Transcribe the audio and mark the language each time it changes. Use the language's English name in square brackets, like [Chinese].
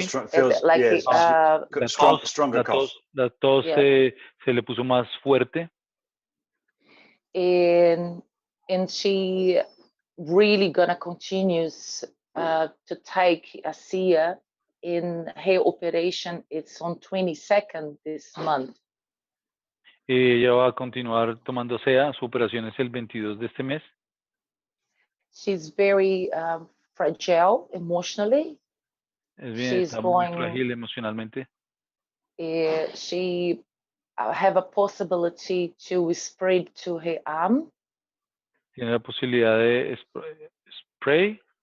[English] feels like stronger cough. [Spanish] La tos se le puso más fuerte. [English] And she really gonna continue to take ASEA in her operation. It's on 22nd this month. [Spanish] Ella va a continuar tomando ASEA. Su operación es el 22 de este mes. [English] She's very fragile emotionally. [Spanish] Es bien, está muy frágil emocionalmente. [English] She have a possibility to spread to her arm. [Spanish] Tiene la posibilidad de spray.